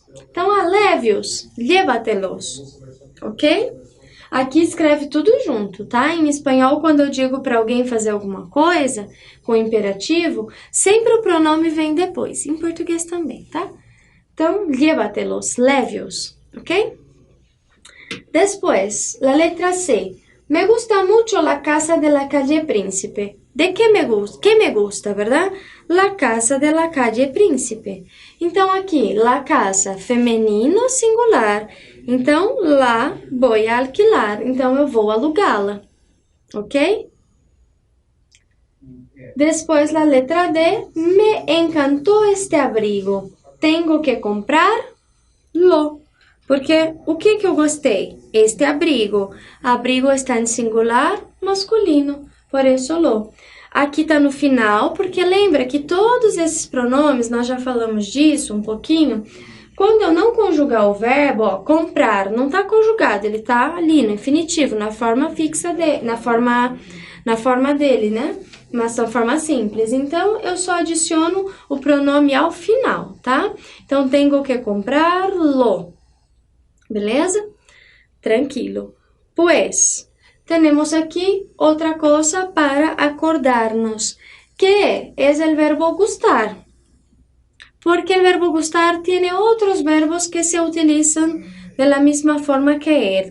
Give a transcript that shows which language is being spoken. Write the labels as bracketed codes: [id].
[pt] Então, leve-os, llévatelos, ok? Aqui escreve tudo junto, tá? Em espanhol, quando eu digo para alguém fazer alguma coisa com imperativo, sempre o pronome vem depois. Em português também, tá? Então, llévatelos, leve-os, ok? [es] Después, la letra C. Me gusta mucho la casa de la calle Príncipe. ¿De qué me gusta? ¿Qué me gusta, verdad? La casa de la calle Príncipe. [pt] Então, aqui, la casa, feminino, singular. Então, [es] la voy a alquilar. [pt] Então, eu vou alugá-la. Ok? [es] Después, la letra D. Me encantó este abrigo. Tengo que comprarlo. [pt] Porque o que eu gostei? [es] Este abrigo. [pt] Abrigo está em singular masculino, por isso lo. Aqui tá no final, porque lembra que todos esses pronomes, nós já falamos disso um pouquinho, quando eu não conjugar o verbo, ó, comprar, não tá conjugado, ele tá ali no infinitivo, na forma fixa dele, na forma dele, né? Mas na forma simples. Então, eu só adiciono o pronome ao final, tá? Então, tenho que comprarlo. Beleza? Tranquilo. [es] Pues, tenemos aquí otra cosa para acordarnos, que es el verbo gustar. Porque el verbo gustar tiene otros verbos que se utilizan de la misma forma que él.